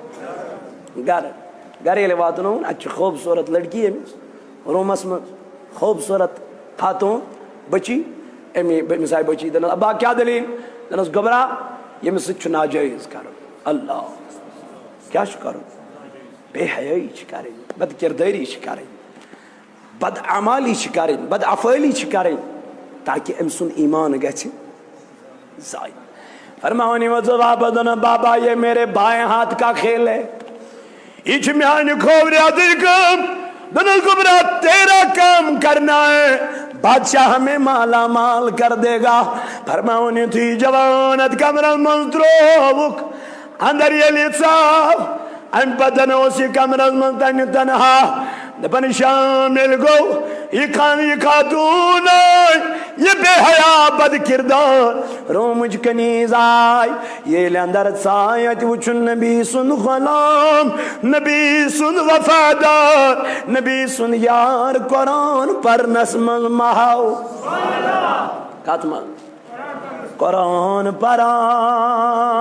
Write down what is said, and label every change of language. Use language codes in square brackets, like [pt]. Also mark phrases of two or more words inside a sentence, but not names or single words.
[ks] گرٕ ییٚلہِ واتنووُن اتہِ چھِ خوٗبصوٗرت لڑکی أمِس روٗمس منٛز خوٗبصوٗرت خاتوٗن بچی أمِس آیہِ بچی دپان ابا کیٛاہ دٔلیٖل دپنس گۄبرا ییٚمِس سۭتۍ چھُ ناجٲیز کرُن اللہ کیٛاہ چھُ کرُن بے حیٲیی چھِ کرٕنۍ بد کردٲری چھِ کرٕنۍ بد عمالی چھِ کرٕنۍ بد افعٲلی چھِ کرٕنۍ تاکہِ أمۍ سُنٛد ایٖمان گژھِ ضایع فرماوان یہِ وٲژ واپس دپان بابا یہ [ur] میرے بائیں ہاتھ کا کھیل ہے [ks] یہ چھِ میانہِ کھوورِ کٲم دپنس گۄبرا [ur] تیرا کام کرنا ہے بادشاہ ہمیں مالا مال کر دے گا [ks] فرماوان یُتھُے جوان اتھ کمرس منٛز ترٛووُکھ اندر ییٚلہِ ژاو امہِ پتن اوس یہِ کمرس منٛز تنہِ تنہا دپان شام ییٚلہِ گوٚو یہِ خاتوٗن آے یہِ بے حیا بد کردار رومٕچ کنیٖز آے ییٚلہِ اندر ژاے اتہِ وٕچھُن نبی سُنٛد غلام نبی سُنٛد وفادار نبی سُنٛد یار قرآن پرنس منٛز مہاو کتھ منٛز قرآن پران